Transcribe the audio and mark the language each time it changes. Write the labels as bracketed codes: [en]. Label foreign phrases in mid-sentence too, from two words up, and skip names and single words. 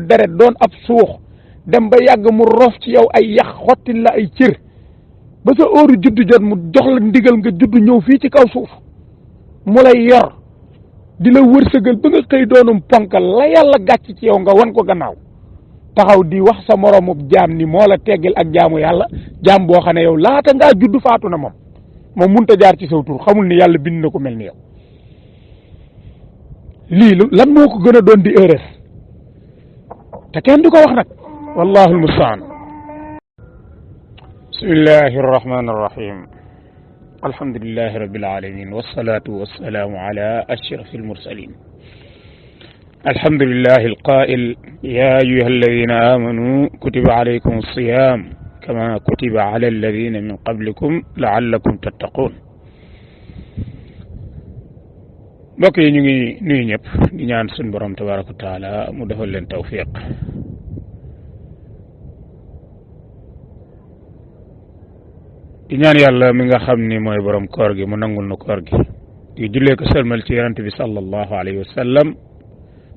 [wo] deret doon ab suux dem ba yàgg mu rof ci yow ay yax xottil la ay cër ba sa óoru juddu jot mu jox la ndigal nga juddu ñëw fii ci kaw suuf mu lay yor di la wërsëgal ba nga xëy doonum ponkal la yàlla gàcc ci yow nga wan ko gannaaw taxaw di wax sa moroomu jaam ni moo la teggil ak jaamu yàlla jaam boo xam ne yow laata ngaa juddu faatu na moom mënut a jaar ci saw tur xamul ni yàlla bind na ko mel ni yow lii lan moo ko gën a doon di erreur te kenn du ko wax nag [ar] والله المستعان بسم الله الرحمن الرحيم الحمد لله رب العالمين والصلاة والسلام على أشرف المرسلين الحمد لله القائل يا أيها الذين آمنوا كتب عليكم الصيام كما كتب على الذين من قبلكم لعلكم تتقون [wo] mbokk yi ñu ngi nuyu ñëpp di ñaan suñu borom [ar] تبارك وتعالى [wo] mu defal leen tawfiq di ñaan yàlla mi nga xam ni mooy borom koor gi mu nangul nu koor gi di jullee ko sëlmal ci yonent bi [ar] صلى الله عليه وسلم